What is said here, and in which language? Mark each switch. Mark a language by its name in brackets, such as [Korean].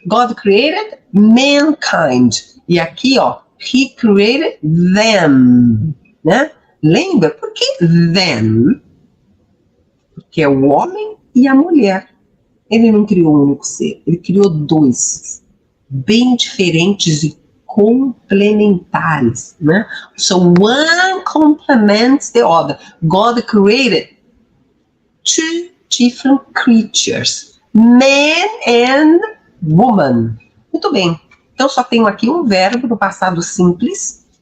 [English] God created mankind. [Portuguese] E aqui, ó, [English] he created them. [Portuguese] Né? Lembra? Por que them? Porque é o homem e a mulher. Ele não criou um único ser, ele criou 2, bem diferentes e complementares, né? [English] So one complements the other. God created 2 different creatures, man and woman. [Portuguese] Muito bem, então só tenho aqui um verbo no passado simples.